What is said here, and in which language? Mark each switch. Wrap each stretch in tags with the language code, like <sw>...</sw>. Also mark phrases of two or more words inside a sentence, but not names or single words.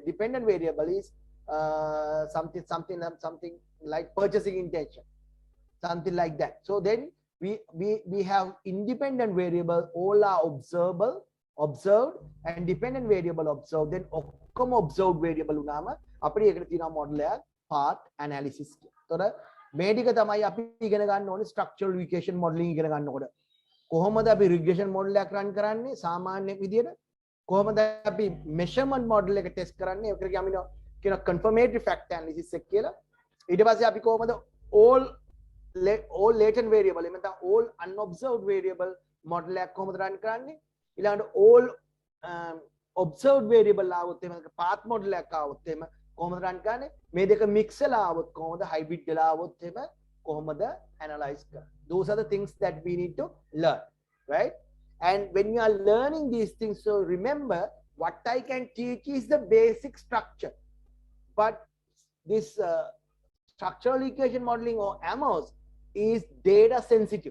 <en>Dependent variable is something like purchasing intention, something like that. So then we have independent variable, all are observed, and dependent variable observed. Then observed variable unama apadi ekata thina</en> <si>model එක</si> <en>path analysis</en> <si>කිය. එතකොට මේ ටික තමයි අපි ඉගෙන ගන්න ඕනේ</si> <en>structural equation modeling</en> <si>ඉගෙන ගන්නකොට. කොහොමද අපි</si> <en>regression model</en> <si>එකක් run කරන්නේ සාමාන්‍ය විදියට, කොහොමද අපි</si> <en>measurement model</en> <si>එක test කරන්නේ, ඒකට කියන</si> <en>confirmatory fact analysis</en> <si>එක කියලා. ඊට පස්සේ අපි කොහොමද</si> <en>all latent variable</en> <si>එහෙම නැත්නම්</si> <en>all unobserved variable model</en> <si>එකක් කොහොමද run කරන්නේ, ඊළඟට</si> <en>all observed variable</en> <si>ආවොත් එහෙම</si> <en>path model</en> <si>එකක් ආවොත් එහෙම කොහොමද run කරන්නේ, මේ දෙක mix වෙලා ආවොත් කොහොමද, hybrid වෙලා ආවොත් එහෙම කොහොමද analyze කරන්නේ.</si> <en>Those are the things that we need to learn, right? And when you are learning these things, so remember, what I can teach is the basic structure, but this structural equation modeling or Amos is data sensitive.</en>